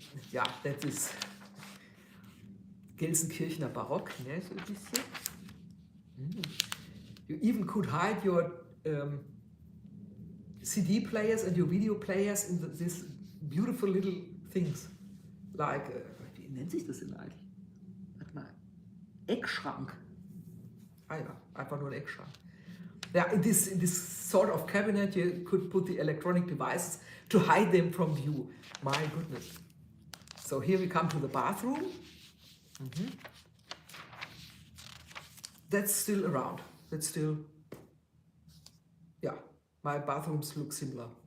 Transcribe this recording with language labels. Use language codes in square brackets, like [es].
[de] Ja, [en] that is [de] Gelsenkirchener Barock, ne, so ein bisschen. [en] You even could hide your CD players and your video players in these beautiful little things. [de] Like, wie nennt sich das denn eigentlich? Warte mal, Eckschrank. Ah ja, einfach nur ein Eckschrank. [en] Yeah, in this sort of cabinet, you could put the electronic devices to hide them from view. My goodness. So here we come to the bathroom. That's still around. That's still, yeah, my bathrooms look similar.